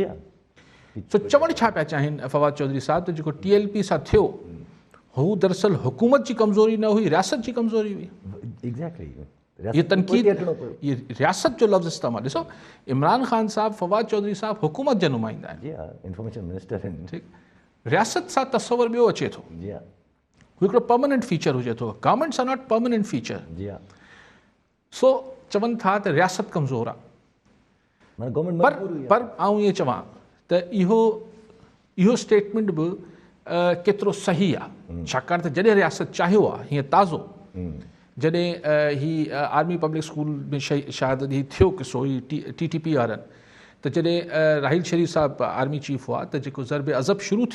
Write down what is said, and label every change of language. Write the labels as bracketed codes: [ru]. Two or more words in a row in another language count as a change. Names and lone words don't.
[sd] सो चवणु छा पिया चाहिनि फवाद चौधरी साहब त जेको TLP सां थियो हू दरअसल हुकूमत जी कमज़ोरी न हुई, रियासत जी कमज़ोरी हुई। ये तनकीद, ये रियासत जो लफ़्ज़ इस्तेमालु ॾिसो, इमरान ख़ान साहब, फवाद चौधरी साहब हुकूमत जा नुमाइंदा आहिनि, [en] information minister [sd] आहिनि, ठीकु। रियासत सां तस्वर ॿियो अचे थो, जी हाँ हू हिकिड़ो [en] permanent feature [sd] हुजे थो। [en] governments are not permanent feature. [sd] जी हाँ सो चवनि था त रियासत कमज़ोर आहे, माना गवर्नमेंट पर मजबूर हुई आहे। पर आऊं ईअं चवां त इहो स्टेटमेंट बि केतिरो सही आहे, छाकाणि त जॾहिं रियासत चाहियो आहे हीअं ताज़ो, जॾहिं ही आर्मी पब्लिक स्कूल में शायदि ही थियो किसो ही TTP वारनि, त जॾहिं राहिल शरीफ़ साहिबु [en] army chief [sd] हुआ त जेको ज़रबे अज़ब शुरू थियो